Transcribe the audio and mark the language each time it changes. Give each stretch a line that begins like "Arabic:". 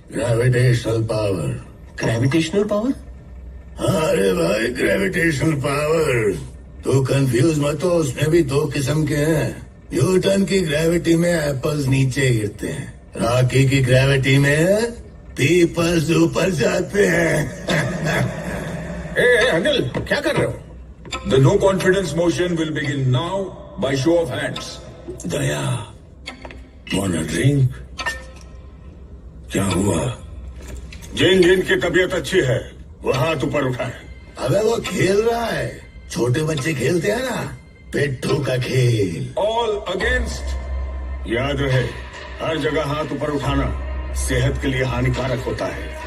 Hindi: Gravitational power. Gravitational power? अरे भाई, gravitational power. तो कंफ्यूज मत हो, उसमें भी 2 किस्म के हैं। न्यूटन की ग्रेविटी में एप्पल्स नीचे गिरते हैं, रॉकी की ग्रेविटी में पीपल्स ऊपर जाते हैं। अंकल, क्या कर रहे हो?
English: The no confidence motion will begin now by show of hands.
Hindi: Daya,
English: wanna drink?
Hindi: क्या हुआ? जिन की तबीयत अच्छी है वो हाथ ऊपर उठाए। अबे वो खेल रहा है, छोटे बच्चे खेलते हैं ना, पिट्ठू का खेल।
English: All against.
Hindi: याद रहे, हर जगह हाथ ऊपर उठाना सेहत के लिए हानिकारक होता है।